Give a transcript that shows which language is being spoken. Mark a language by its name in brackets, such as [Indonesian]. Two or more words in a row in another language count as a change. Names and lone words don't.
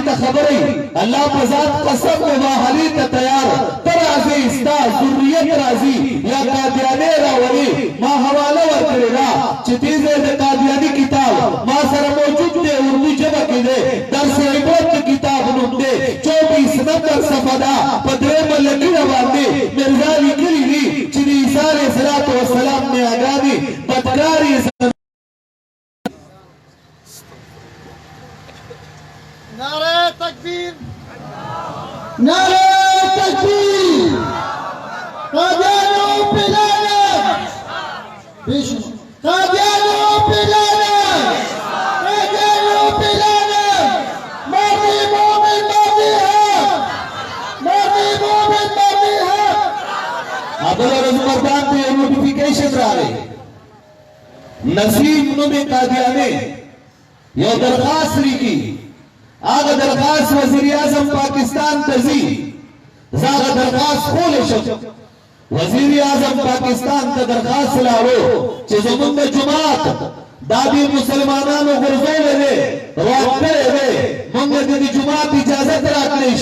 [Pashto] ته خبرې الله په ذات قسم مباهلې ته تیار ته راځې ستا ذریت راځي یا قادیانې راولې ما حواله ورکړې ده چې دې ځای د قادیاني کتاب ما سره موجود دی اردو ژبه کې دی درس عبرت کتاب نوم دی 24 نمبر صفحه ده په درېیمه لکیره باندې مرزا لیکلي دي چې د عیسی [Arabic] علیه السلام [Pashto] نیاګانې بدکارې [Urdu] نعرہ تکبیر نعرہ تکبیر قادیانوں پہ لعنت قادیانوں پہ لعنت قادیانوں پہ لعنت مردی مومن مردی حق مردی مومن مردی حق [Pashto] ابل رزمردان ته نوټیفیکیشن راغی نسیم نومي قادیانی یو درخواست لیکي هغه درخواست وزیر اعظم پاکستان ته ځي زاغه درخواست خول شو وزیر اعظم پاکستان ته درخواست لاړو چې زمونږ جماعت دا دې مسلمانانو ګرځولې ده راکړې ده موږ دې جماعت اجازه راکړې